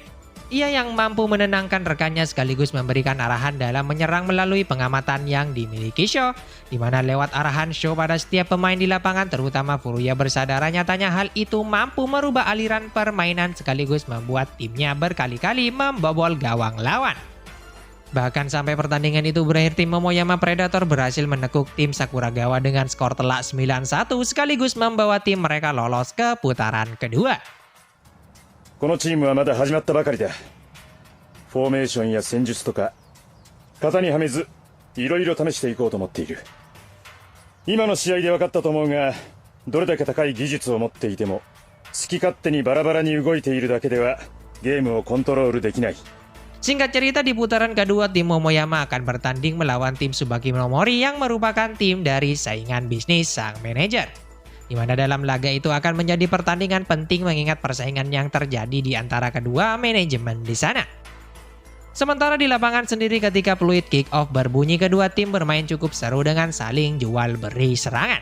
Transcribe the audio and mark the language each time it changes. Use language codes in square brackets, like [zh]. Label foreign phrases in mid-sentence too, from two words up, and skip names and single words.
[id] Ia yang mampu menenangkan rekannya sekaligus memberikan arahan dalam menyerang melalui pengamatan yang dimiliki Sho, di mana lewat arahan Sho pada setiap pemain di lapangan terutama Furuya bersaudara nyatanya hal itu mampu merubah aliran permainan sekaligus membuat timnya berkali-kali membobol gawang lawan. Bahkan sampai pertandingan itu berakhir tim Momoyama Predator berhasil menekuk tim Sakuragawa dengan skor telak 9-1 sekaligus membawa tim mereka lolos ke putaran kedua. [ja] このチームはまだ始まったばかりだ。フォーメーションや戦術とか型にはめずいろいろ試していこうと思っている。今の試合で分かったと思うが、どれだけ高い技術を持っていても好き勝手にバラバラに動いているだけではゲームをコントロールできない。 [id] Singkat cerita di putaran kedua tim Momoyama akan bertanding melawan tim Tsubaki Momori yang merupakan tim dari saingan bisnis sang manajer. Di mana dalam laga itu akan menjadi pertandingan penting mengingat persaingan yang terjadi di antara kedua manajemen di sana. Sementara di lapangan sendiri ketika peluit kick off berbunyi kedua tim bermain cukup seru dengan saling jual beri serangan.